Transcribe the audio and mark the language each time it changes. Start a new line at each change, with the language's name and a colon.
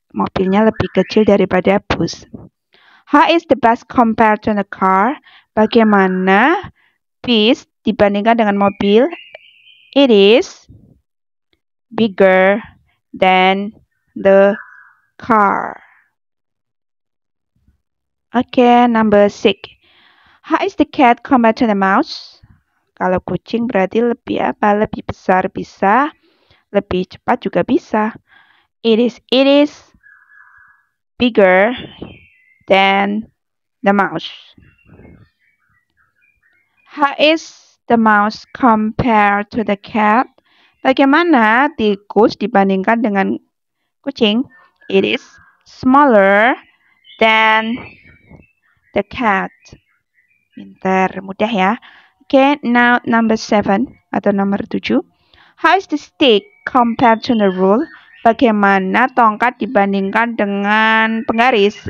Indonesian: Mobilnya lebih kecil daripada bus.
English: How is the bus compared to the car?
Indonesian: Bagaimana bis dibandingkan dengan mobil?
English: It is bigger than the car. Okay, number 6. How is the cat compared to the mouse?
Indonesian: Kalau kucing berarti lebih apa? Lebih besar bisa, lebih cepat juga bisa.
English: It is bigger than the mouse. How is the mouse compared to the cat?
Indonesian: Bagaimana tikus dibandingkan dengan kucing?
English: It is smaller than the cat.
Indonesian: Pintar, mudah ya.
English: Okay, now number 7
Indonesian: atau nomor 7.
English: How is the stick compared to the rule?
Indonesian: Bagaimana tongkat dibandingkan dengan penggaris?